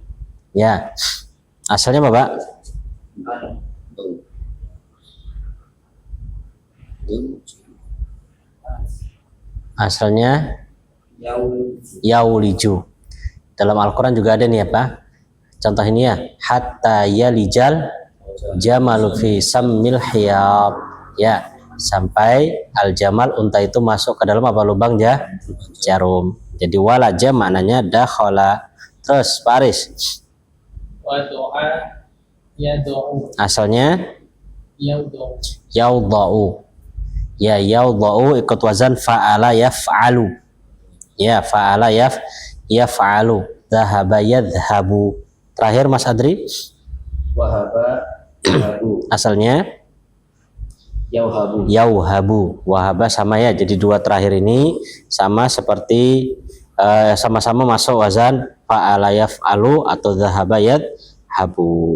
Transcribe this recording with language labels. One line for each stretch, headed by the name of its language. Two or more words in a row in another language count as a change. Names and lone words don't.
Indonesian: Ya, asalnya apa, Pak? Asalnya yauliju. Dalam Al-Quran juga ada nih apa? Contoh ini ya,
Arabic: حتى يلج الجمل في سم الخياط.
Indonesian: Ya, sampai al-jamal, unta itu masuk ke dalam apa? Lubang jarum. Jadi walaja maknanya dakhala. Terus Pak Aris,
Arabic: وضع يضع.
Indonesian: asalnya
Arabic: Yadu'u.
Indonesian: yaudha'u. Ya, yaudha'u ikut wazan
Arabic: فعل يفعل. Ya, فعل يفعل. ذهب يذهب.
Indonesian: Terakhir Mas Adri,
Arabic: وهب يهب.
Indonesian: asalnya
Arabic: Yauhabu. yauhabu.
Indonesian: Wahaba sama ya, jadi dua terakhir ini sama seperti sama-sama masuk wazan
Arabic: فعل يفعل
Indonesian: atau
Arabic: ذهب يذهب.